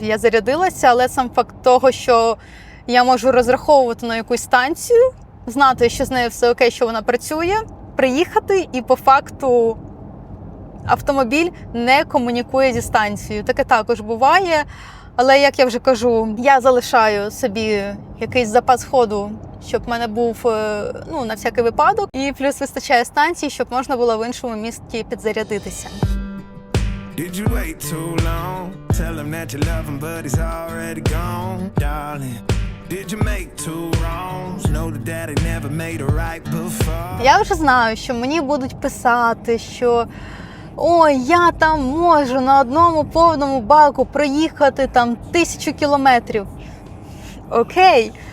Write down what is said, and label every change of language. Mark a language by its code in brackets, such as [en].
[uk] Я зарядилася, але сам факт того, що я можу розраховувати на якусь станцію, знати, що з нею все окей, що вона працює, приїхати і по факту автомобіль не комунікує зі станцією. Таке також буває, але, як я вже кажу, я залишаю собі якийсь запас ходу, щоб в мене був, на всякий випадок. І плюс вистачає станцій, щоб можна було в іншому місті підзарядитися. [en] Did you wait too long? Tell him that you love him, but he's already gone, darling. Did you make two wrongs? Know that daddy never made a right before. [uk] Я вже знаю, що мені будуть писати, що ой, я там можу на одному повному баку проїхати 1000 кілометрів. Окей.